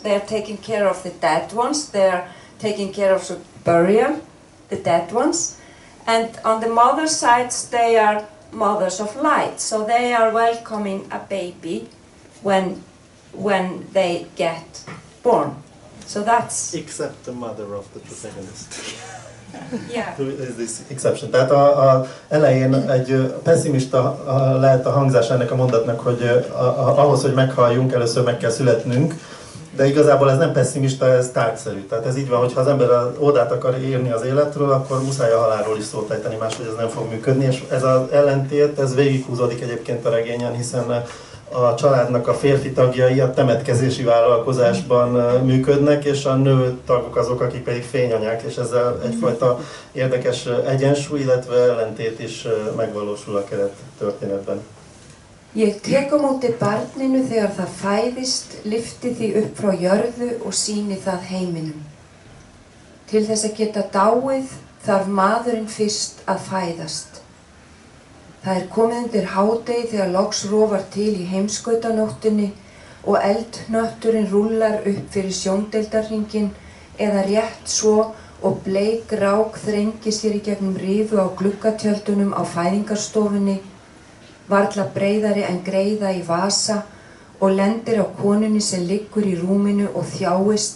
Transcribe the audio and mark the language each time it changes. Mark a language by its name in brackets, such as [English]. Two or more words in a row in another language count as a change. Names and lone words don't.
[English] They are taking care of the dead ones. They are taking care of the burial, the dead ones, And on the mother sides, they are mothers of light, so they are welcoming a baby when they get born. So that's... Except the mother of the protagonist. Yeah. Who is this exception? [Hungarian] Tehát az elején egy pessimista lehet a hangzás ennek a mondatnak, hogy ahhoz, hogy meghalljunk, először meg kell születnünk, de igazából ez nem pessimista, ez tárgyszerű. Tehát ez így van, hogy ha az ember oldalt akar írni az életről, akkor muszáj a halálról is szót ejteni, máshogy ez nem fog működni, és ez az ellentét, ez végighúzódik egyébként a regényen, hiszen a családnak a férfi tagjai a temetkezési vállalkozásban működnek, és a nő tagok azok, akik pedig fényanyák, és ezzel egyfajta érdekes egyensúly, illetve ellentét is megvalósul a keret történetben. [Icelandic] Ég tek á móti barninu þegar það fæðist, lyfti því upp frá jörðu og sýni það heiminum. Til þess að geta dáið þarf maðurinn fyrst að fæðast. Það komið undir hádegi þegar loks rofar til í heimskautanóttinni og eldhnötturinn rúllar upp fyrir sjóndeildarhringinn eða rétt svo og bleik rák þrengir sér í gegnum rifu á gluggatjöldunum á fæðingarstofunni, varla breiðari en greiða í vasa og lendir á konunni sem liggur í rúminu og þjáist.